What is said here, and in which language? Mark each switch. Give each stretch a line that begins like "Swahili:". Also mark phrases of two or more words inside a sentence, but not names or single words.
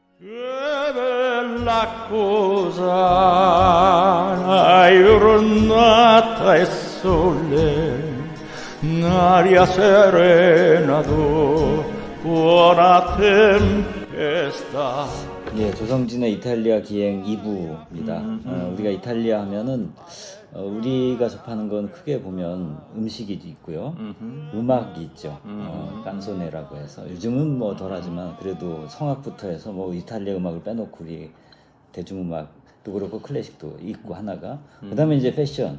Italian: Che bella cosa, giornata e sole, un'aria serena buona tempesta.
Korean: 예, 조성진의 이탈리아 기행 2부입니다. 우리가 이탈리아 하면은 우리가 접하는 건 크게 보면 음식이 있고요, 음악이 있죠. 깐소네라고 해서 요즘은 뭐 덜하지만 그래도 성악부터 해서 뭐 이탈리아 음악을 빼놓고 우리 대중음악도 그렇고 클래식도 있고 하나가 그다음에 이제 패션.